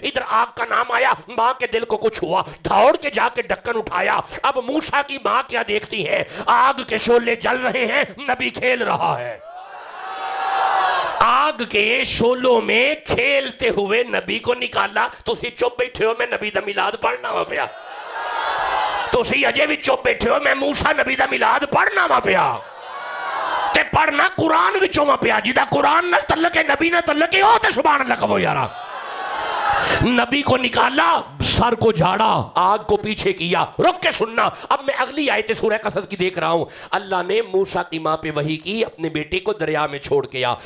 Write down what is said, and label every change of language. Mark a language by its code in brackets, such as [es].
[ur] ادھر آگ کا نام آیا, ماں کے دل کو کچھ ہوا, دوڑ کے جا کے ڈھکن اٹھایا. اب موسیٰ کی ماں کیا دیکھتی ہے, آگ کے شعلے جل رہے ہیں, نبی کھیل رہا ہے. آگ کے شولوں میں کھیلتے ہوئے نبی کو نکالا. [pa] تو اسی چپ بیٹھے ہو میں نبی دا میلاد پڑھنا ہوا پیا. تو اسی اجے بھی چپ بیٹھے ہو میں موسیٰ نبی دا میلاد پڑھنا ہوا پیا. تے پڑھنا قرآن وچوں ہوا پیا. جیدہ قرآن نہ تلکے نبی نہ تلکے ہو تے سبحان اللہ کہو یارا. [ur] نبی کو نکالا, سر کو جھاڑا, آگ کو پیچھے کیا. رک کے سننا, اب میں اگلی آیت سورہ قصص کی دیکھ رہا ہوں. اللہ نے موسیٰ کی ماں پہ وحی کی, اپنے بیٹے کو دریا میں چھوڑ کے آ.